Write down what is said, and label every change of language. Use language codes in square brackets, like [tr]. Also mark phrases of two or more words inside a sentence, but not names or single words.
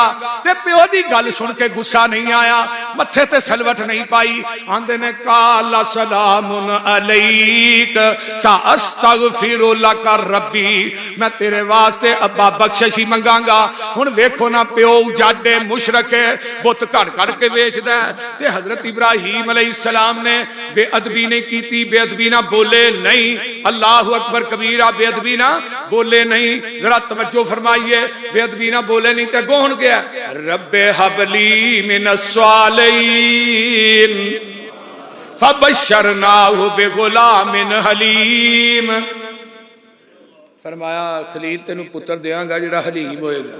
[pa] تے پیو دی گل سن کے غصہ نہیں آیا، متھے تے سلوٹ نہیں پائی، آندے نے [ar] قال سلام عليك سأستغفر لك ربي, [pa] میں تیرے واسطے ابا بخشش ہی منگاںگا. ہݨ ویکھو نا پیو جاڈے مشرک بت گھڑ گھڑ کے ویچدا، تے حضرت ابراہیم علیہ السلام نے بے ادبی نہیں کی، بے ادبی نا بولے نہیں, [ar] الله أكبر كبيرا, [pa] بے ادبی نا بولے نہیں. [ur] ذرا توجہ فرمائیے، بے ادبی نا بولے نہیں تو کون گیا, [ar] رب هب لي من الصالحين فبشرناه بغلام حليم. [pa] فرمایا خلیل تینوں پتر دینگا جیہڑا حلیم ہوئے گا.